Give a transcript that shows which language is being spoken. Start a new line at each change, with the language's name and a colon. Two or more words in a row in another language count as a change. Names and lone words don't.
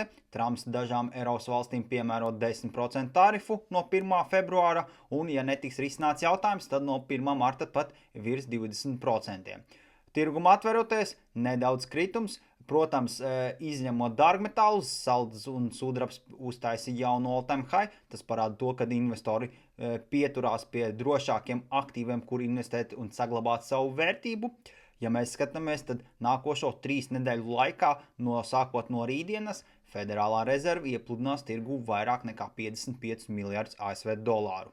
Latvian: Trumps dažām Eiropas valstīm piemēro 10% tarifu no 1. februāra, un, ja netiks risināts jautājums, tad no 1. marta pat virs 20%. Tirguma atveroties, nedaudz kritums. Protams, izņemot dārgmetālus, salds un sudrabs uztaisīja jaunu
English: all-time high.
Latvian: Tas parāda to, ka investori pieturās pie drošākiem aktīviem, kur investēt un saglabāt savu vērtību. Ja mēs skatāmies, tad nākošo 3 nedēļu laikā, sākot no rītdienas, Federālā rezerve iepludinās tirgu vairāk nekā 55 miljardus ASV dolāru.